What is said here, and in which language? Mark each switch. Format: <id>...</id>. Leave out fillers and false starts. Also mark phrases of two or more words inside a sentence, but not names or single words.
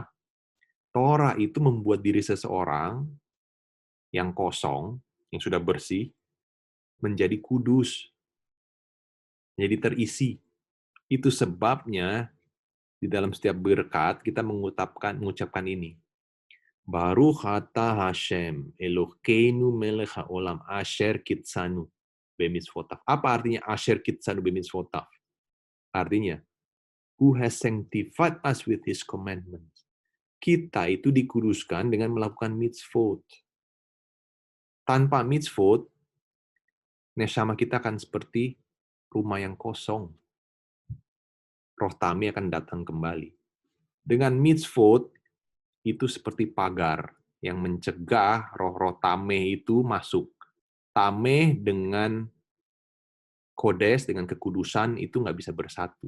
<id>Torah itu membuat diri seseorang yang kosong, yang sudah bersih, menjadi kudus, menjadi terisi. Itu sebabnya di dalam setiap berkat kita mengucapkan ini.</id> <he>ברוך אתה השם אלוקינו מלך העולם אשר קידשנו במצוותיו.</he> <id>Apa artinya</id> <he>אשר קידשנו במצוותיו?</he> <id>Artinya,</id> <en>who has sanctified us with his commandments.</en> <id>Kita itu dikuduskan dengan melakukan mitzvot. Tanpa mitzvot, neshama kita akan seperti rumah yang kosong. Roh tami akan datang kembali. Dengan mitzvot, itu seperti pagar yang mencegah roh-roh tameh itu masuk. Tameh dengan kodes, dengan kekudusan, itu nggak bisa bersatu.</id>